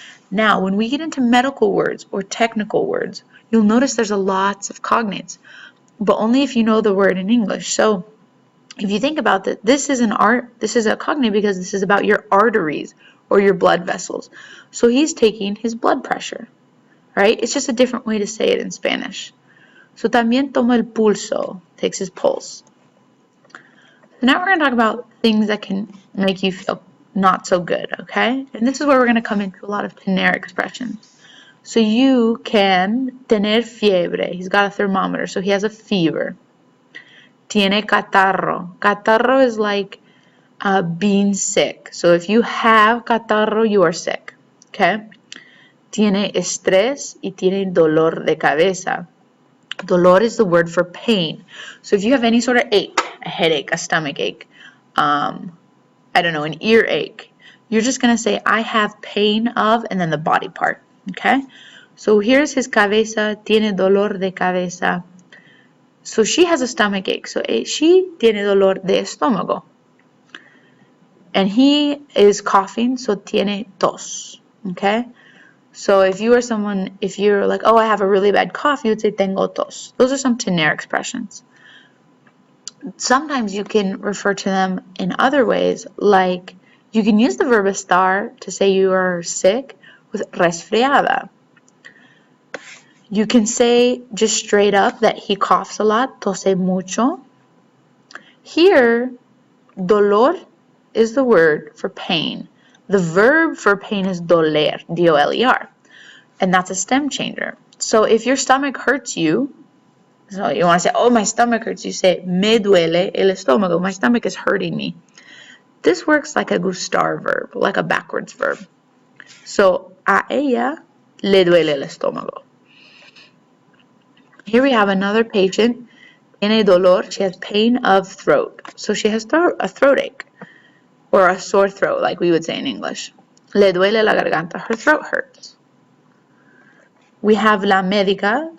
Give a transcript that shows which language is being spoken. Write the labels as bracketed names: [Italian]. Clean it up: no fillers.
[English] Now, when we get into medical words or technical words, you'll notice there's lots of cognates, but only if you know the word in English. So if you think about that, this is a cognate because this is about your arteries or your blood vessels. So he's taking his blood pressure, right? It's just a different way to say it in Spanish. [Spanish] So también toma el pulso, [English] takes his pulse. So now we're going to talk about things that can make you feel not so good, okay? And this is where we're going to come into a lot of tener expressions. So you can [Spanish] tener fiebre. [English] He's got a thermometer, so he has a fever. [Spanish] Tiene catarro. [English] Catarro is like being sick. So if you have catarro, you are sick, okay? [Spanish] Tiene estrés y tiene dolor de cabeza. [English] Dolor is the word for pain. So if you have any sort of ache, a headache, a stomach ache, I don't know, an earache, you're just going to say, I have pain of, and then the body part, okay? So here's his [Spanish] cabeza, tiene dolor de cabeza. [English] So she has a stomach ache. So she [Spanish] tiene dolor de estómago. [English] And he is coughing, so [Spanish] tiene tos, [English] okay? So if you are someone, if you're like, oh, I have a really bad cough, you would say [Spanish] tengo tos. [English] Those are some tener expressions. Sometimes you can refer to them in other ways, like you can use the verb estar to say you are sick with resfriada. You can say just straight up that he coughs a lot, [Spanish] tose mucho. [English] Here, dolor is the word for pain. The verb for pain is doler, D-O-L-E-R, and that's a stem changer. So if your stomach hurts you, so you want to say, oh, my stomach hurts, you say, [Spanish] me duele el estómago, [English] my stomach is hurting me. This works like a gustar verb, like a backwards verb. [Spanish] So, a ella le duele el estómago. [English] Here we have another patient. [Spanish] Tiene dolor. [English] She has pain of throat. So she has a throat ache or a sore throat, like we would say in English. [Spanish] Le duele la garganta. [English] Her throat hurts. We have [Spanish] la médica.